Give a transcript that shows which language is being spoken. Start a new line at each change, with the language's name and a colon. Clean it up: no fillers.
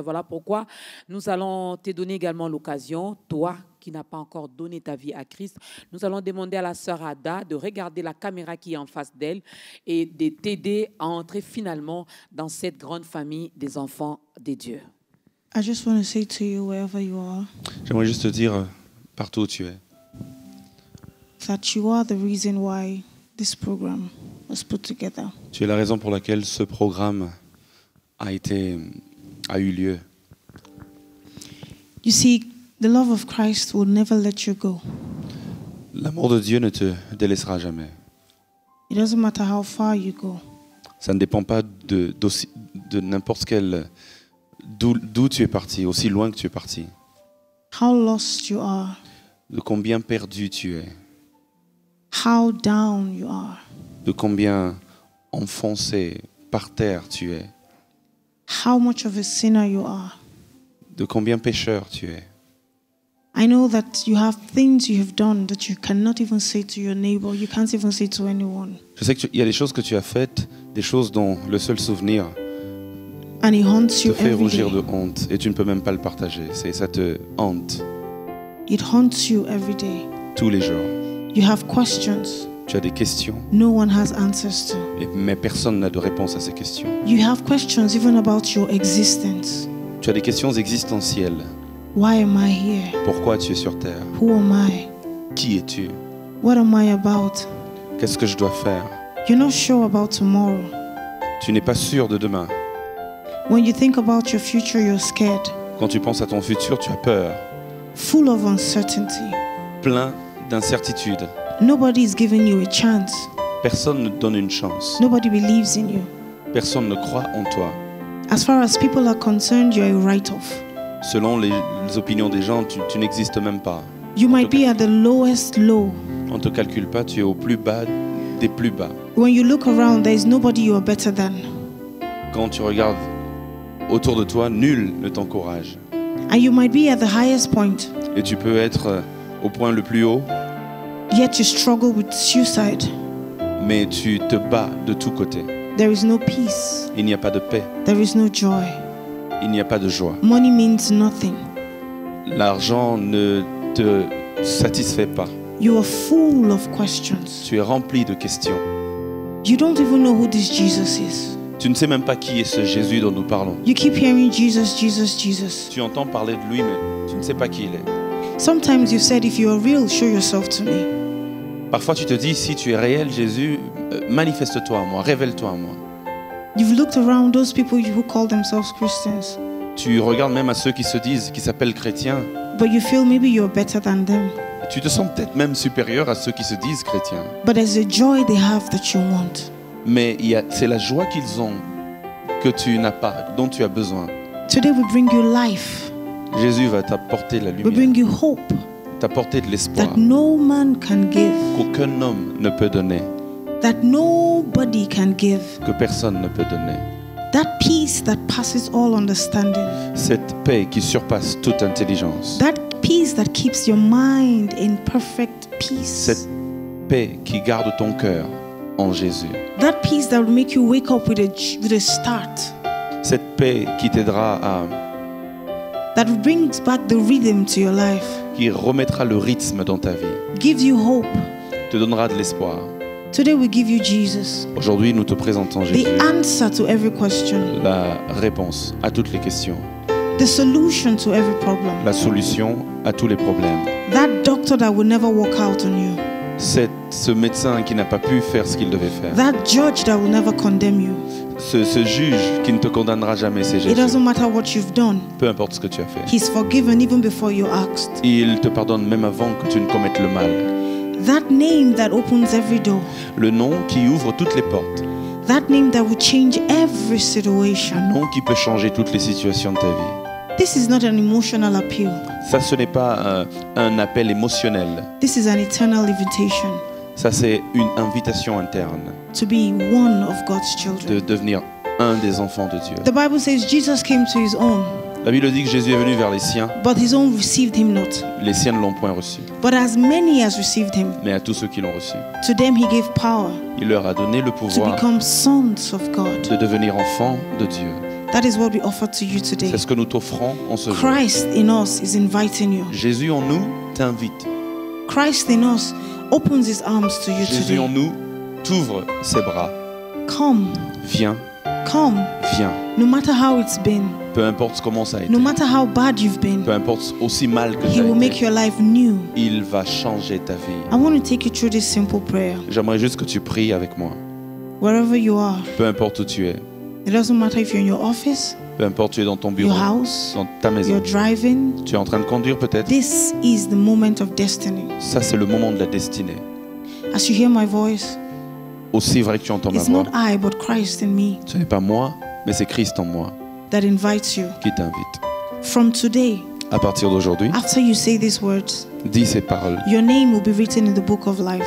French: Voilà pourquoi nous allons te donner également l'occasion, toi qui n'as pas encore donné ta vie à Christ, nous allons demander à la sœur Ada de regarder la caméra qui est en face d'elle et de t'aider à entrer finalement dans cette grande famille des enfants de Dieu.
English: I just want to say to you, wherever you are,
French: J'aimerais juste te dire, partout où tu es,
English: that you are the reason why this program was put together.
French: tu es la raison pour laquelle ce programme a eu lieu.
English: You see, the love of Christ will never let you go.
French: L'amour de Dieu ne te délaissera jamais.
English: It doesn't matter how far you go.
French: Ça ne dépend pas de n'importe quel... D'où tu es parti, aussi loin que tu es parti.
English: How lost you are.
French: De combien perdu tu es.
English: How down you are.
French: De combien enfoncé par terre tu es.
English: How much of a sinner you are.
French: De combien pécheur tu es.
English: I know that you have things you have done that you cannot even say to your neighbor. You can't even say to anyone.
French: Je sais qu'il y a des choses que tu as faites, des choses dont le seul souvenir
English: And it haunts
French: te
English: you
French: fait
English: every
French: rougir
English: day.
French: de honte et tu ne peux même pas le partager. Ça te hante
English: It haunts you every day.
French: tous les jours.
English: You have questions
French: Tu as des questions,
English: no one has answers to.
French: mais personne n'a de réponse à ces questions.
English: You have questions even about your existence.
French: Tu as des questions existentielles.
English: Why am I here?
French: Pourquoi tu es sur terre?
English: Who am I?
French: Qui es-tu?
English: What am I about?
French: Qu'est-ce que je dois faire?
English: You're not sure about tomorrow.
French: Tu n'es pas sûr de demain.
English: When you think about your future, you're scared,
French: Quand tu penses à ton futur, tu as peur,
English: full of uncertainty.
French: plein d'incertitudes.
English: Nobody is giving you a chance.
French: Personne ne te donne une chance.
English: Nobody believes in you.
French: Personne ne croit en toi.
English: As far as people are concerned, you're a write-off.
French: Selon les opinions des gens, tu n'existes même pas.
English: You might be at the lowest low.
French: On ne te calcule pas, tu es au plus bas des plus bas.
English: When you look around, there is nobody you are better than.
French: Quand tu regardes autour de toi, nul ne t'encourage.
English: And you might be at the highest point,
French: Et tu peux être au point le plus haut,
English: yet you struggle with suicide.
French: mais tu te bats de tous côtés.
English: There is no peace.
French: Il n'y a pas de paix,
English: There is no joy.
French: il n'y a pas de joie.
English: Money means nothing.
French: L'argent ne te satisfait pas.
English: You are full of questions.
French: Tu es rempli de questions.
English: You don't even know who this Jesus is.
French: Tu ne sais même pas qui est ce Jésus dont nous parlons.
English: You keep hearing Jesus, Jesus, Jesus.
French: Tu entends parler de lui, mais tu ne sais pas qui il est.
English: Sometimes you've said, if you are real, show yourself to me.
French: Parfois, tu te dis, si tu es réel, Jésus, manifeste-toi à moi, révèle-toi à moi.
English: You've looked around those people who call themselves Christians,
French: Tu regardes même à ceux qui se disent, qui s'appellent chrétiens,
English: but you feel maybe you're better than them.
French: et tu te sens peut-être même supérieur à ceux qui se disent chrétiens.
English: But there's a joy they have that you want.
French: Mais c'est la joie qu'ils ont que tu n'as pas, dont tu as besoin.
English: Today we bring you life.
French: Jésus va t'apporter la
English: We
French: lumière,
English: bring you hope
French: t'apporter de l'espoir
English: that no man can give,
French: qu'aucun homme ne peut donner,
English: that nobody can give.
French: que personne ne peut donner.
English: That peace that passes all understanding.
French: Cette paix qui surpasse toute intelligence.
English: That peace that keeps your mind in perfect peace.
French: Cette paix qui garde ton cœur en Jésus.
English: That peace that will make you wake up with a start.
French: Cette paix qui t'aidera
English: That brings back the rhythm to your life.
French: qui remettra le rythme dans ta vie,
English: Gives you hope.
French: te donnera de l'espoir.
English: Today we give you Jesus.
French: Aujourd'hui, nous te présentons Jésus,
English: The answer to every question.
French: la réponse à toutes les questions,
English: The solution to every problem.
French: la solution à tous les problèmes.
English: That doctor that will never walk out on you.
French: Ce médecin qui n'a pas pu faire ce qu'il devait faire.
English: That judge that will never condemn you.
French: Ce juge qui ne te condamnera jamais, c'est
English: It
French: Jésus.
English: doesn't matter what you've done.
French: Peu importe ce que tu as fait.
English: He's forgiven even before you asked.
French: Il te pardonne même avant que tu ne commettes le mal.
English: That name that opens every door.
French: Le nom qui ouvre toutes les portes.
English: That name that will change every situation.
French: Le nom qui peut changer toutes les situations de ta vie.
English: This is not an emotional appeal.
French: Ça, ce n'est pas un appel émotionnel.
English: This is an eternal invitation
French: Ça, c'est une invitation interne
English: to be one of God's
French: de
English: children.
French: devenir un des enfants de Dieu.
English: The Bible says Jesus came to his own,
French: La Bible dit que Jésus est venu vers les siens.
English: but his own received him not.
French: Les siens ne l'ont point reçu.
English: But as many as received him,
French: Mais à tous ceux qui l'ont reçu,
English: to them he gave power
French: il leur a donné le
English: to
French: pouvoir
English: become sons of God.
French: de devenir enfants de Dieu.
English: That is what we offer to you today.
French: C'est ce que nous t'offrons en ce jour.
English: Christ in us is inviting you.
French: Jésus en nous t'invite.
English: Christ in us opens his arms to you
French: Jésus en
English: today.
French: nous t'ouvre ses bras.
English: Come,
French: Viens,
English: come.
French: viens.
English: No matter how it's been,
French: Peu importe comment ça a été.
English: no matter how bad you've been,
French: Peu importe aussi mal que
English: he
French: ça
English: will
French: a
English: make
French: été.
English: your life new.
French: Il va changer ta vie.
English: I want to take you through this simple prayer.
French: J'aimerais juste que tu pries avec moi.
English: Wherever you are,
French: Peu importe où tu es.
English: it doesn't matter if you're in your office,
French: Peu importe tu es dans ton
English: your
French: bureau,
English: house,
French: dans ta maison.
English: you're driving.
French: Tu es en train de conduire peut-être.
English: This is the moment of destiny.
French: Ça, c'est le moment de la destinée.
English: As you hear my voice,
French: Aussi vrai que tu entends ma
English: it's
French: voix.
English: not I, but Christ in me
French: Ce n'est pas moi, mais c'est Christ en moi
English: that invites you.
French: qui t'invite.
English: From today,
French: À partir d'aujourd'hui,
English: after you say these words,
French: dis ces paroles.
English: your name will be written in the book of life.